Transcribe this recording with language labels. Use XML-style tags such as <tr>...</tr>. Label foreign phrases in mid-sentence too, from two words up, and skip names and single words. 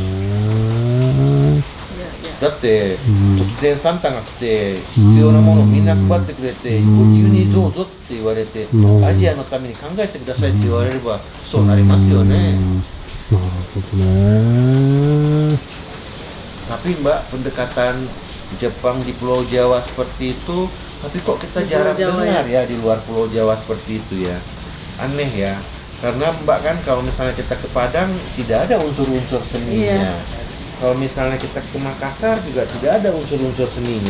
<ja>だって突然サンタが来て必要なものをみんな配ってくれてご自由にどうぞって言われてアジアのために考えてくださいって言われればそうなりますよね。なるほどね。</ja> <id>Tapi Mbak, pendekatan Jepang di Pulau Jawa seperti itu, tapi kok kita jarang dengar ya di luar Pulau Jawa seperti itu ya. Aneh ya. Karena Mbak kan kalau misalnya kita ke Padang tidak ada unsur-unsur seninya. Kalau misalnya kita ke Makassar juga tidak ada unsur-unsur seninya.</id>